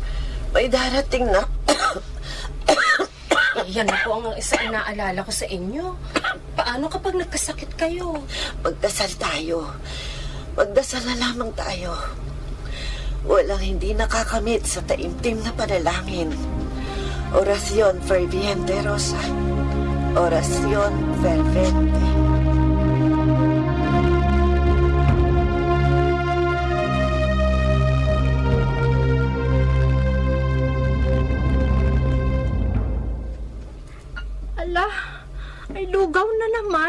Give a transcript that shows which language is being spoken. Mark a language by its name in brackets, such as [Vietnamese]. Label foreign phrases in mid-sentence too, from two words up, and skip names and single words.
[Filipino] May darating na... Yan na po ang isa inaalala ko sa inyo. Paano kapag nagkasakit kayo? Magdasal tayo. Magdasal na lamang tayo. Walang hindi nakakamit sa taimtim na panalangin. [Spanish] Oración ferviente, Rosa. Oración fervente. [Filipino] Ala, ay lugaw na naman.